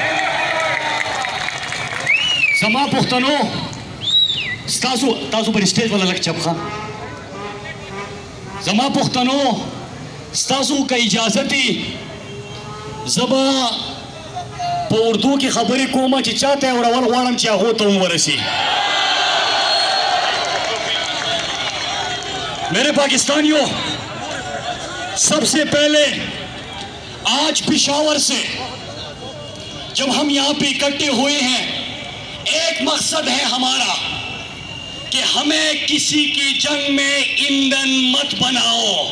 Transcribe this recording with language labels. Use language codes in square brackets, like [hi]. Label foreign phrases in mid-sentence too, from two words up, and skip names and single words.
[ps] زما پښتنو تاسو پر سټیج ولا لک چپخه زما پښتنو ستاسو که اجازه دي زبا په اردو کې خبرې کومه چې چاته اورول غواړم چې هغو ته ورسي [ur] میرے پاکستانیوں سب سے پہلے آج پشاور سے جب ہم یہاں پے اکٹھے ہوئے ہیں ایک مقصد ہے ہمارا کہ ہمیں کسی کی جنگ میں ایندھن مت بناؤ